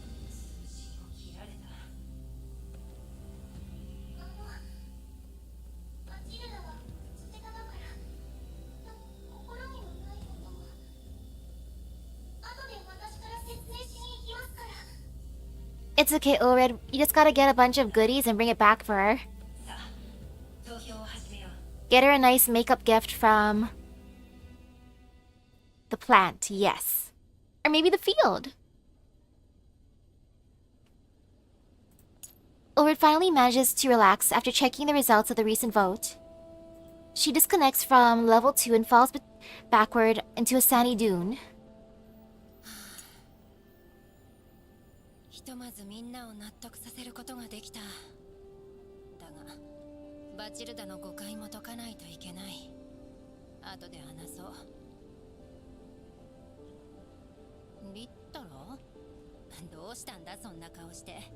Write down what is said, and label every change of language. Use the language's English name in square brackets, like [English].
[Japanese] 通信を切られた。バチルダは口下手だから、心にもないことも。後で私から説明しに行きますから。 [English] It's okay, Ulred. You just gotta get a bunch of goodies and bring it back for her. [Japanese] さあ、投票を始めよう。 [English] Get her a nice makeup gift from the plant, yes. Or maybe the field. Ulrid finally manages to relax after checking the results of the recent vote. She disconnects from level 2 and falls backward into a sandy dune. [Japanese] ひとまずみんなを納得させることができた。だが、バチルダの誤解も解かないといけない。後で話そう。リッタラ？どうしたんだそんな顔して。